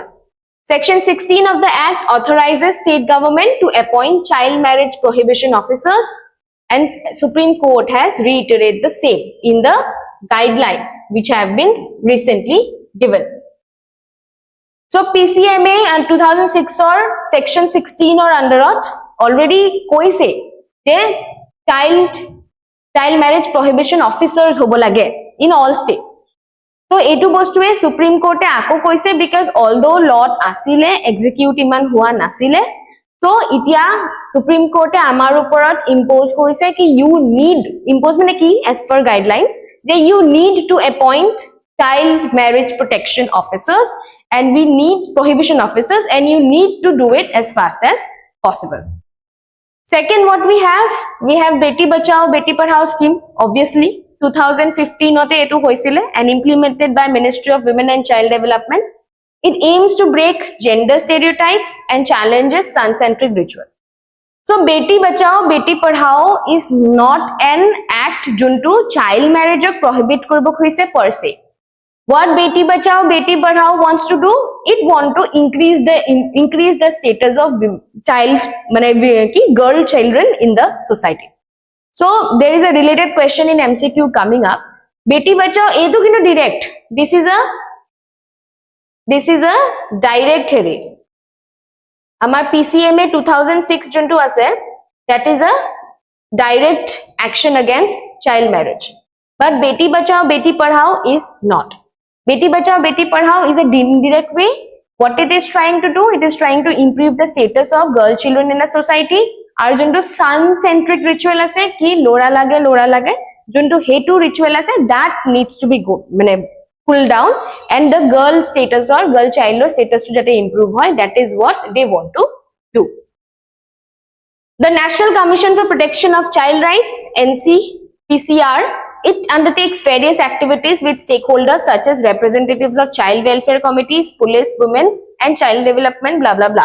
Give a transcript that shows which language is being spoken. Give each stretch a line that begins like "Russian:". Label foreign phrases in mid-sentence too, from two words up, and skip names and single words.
English: Section 16 of the Act authorizes state government to appoint child marriage prohibition officers, and Supreme Court has reiterated the same in the guidelines which have been recently given. So PCMA and 2006 or Section 16 or under it already
Assamese: কৈ আছে
English: child marriage prohibition officers
Assamese: হʼব লাগে
English: in all states. So
Assamese: এটু বস্তু এ
English: Supreme Court
Assamese: আকৌ কৈছে
English: because although law asile execute
Assamese: ইমান হোৱা নাছিলে,
English: so itia Supreme Court
Assamese: আমাৰ ওপৰত
English: impose
Assamese: কৰিছে কি
English: you need impose
Assamese: মানে কি
English: as per guidelines that you need to appoint child marriage protection officers, and we need prohibition officers, and you need to do it as fast as possible. Second, what we have Beti Bachao Beti Padhao scheme. Obviously 2015
Assamese: অʼত এটু হৈছিলে
English: and implemented by Ministry of Women and Child Development. It aims to break gender stereotypes and challenges son-centric rituals. So Beti Bachao Beti Padhao is not an act juntu child marriage prohibit
Assamese: কৰিব হৈছে
English: per se. What Beti Bachao Beti Padhao wants to do, it want to increase the status of girl children in the society. So there is a related question in MCQ coming up.
Assamese: Beti Bachao edu kino direct.
English: This is a direct here.
Assamese: আমাৰ PCMA 2006 যিটো আছে,
English: that is a direct action against child marriage. But Beti Bachao Beti Padhao is not. Beti Bachao Beti Padhao is a indirect way. What it is trying to do, it is trying to improve the status of girl children in the society.
Assamese: আৰু যিটো
English: son-centric ritual
Assamese: আছে কি লʼৰা লাগে যিটো সেইটো ritual ase,
English: that needs to be pulled down, and the girl status or girl child status
Assamese: তো যাতে
English: improve hoy, that is what they want to do. The National Commission for Protection of Child Rights, NCPCR, it undertakes various activities with stakeholders such as representatives of child welfare committees, police, women and child development, blah blah blah.